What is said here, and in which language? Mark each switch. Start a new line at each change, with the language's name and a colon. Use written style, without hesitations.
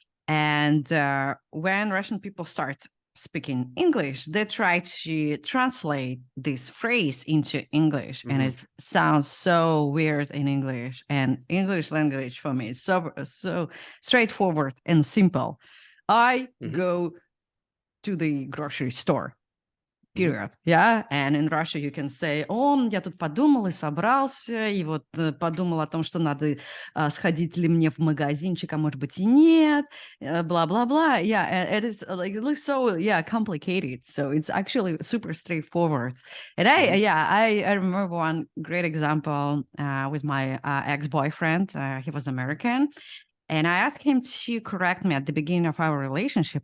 English: And when Russian people start speaking English, they try to translate this phrase into English, and it sounds so weird in English. And English language for me is so straightforward and simple. I go to the grocery store. Period. Yeah. And in Russia you can say,
Russian: я тут подумал и собрался, и вот подумал о том, что надо сходить ли мне в магазинчик, а может быть и нет, blah.
English: Yeah, it is like, it looks so, complicated. So it's actually super straightforward. And I remember one great example with my ex-boyfriend. He was American. And I asked him to correct me at the beginning of our relationship.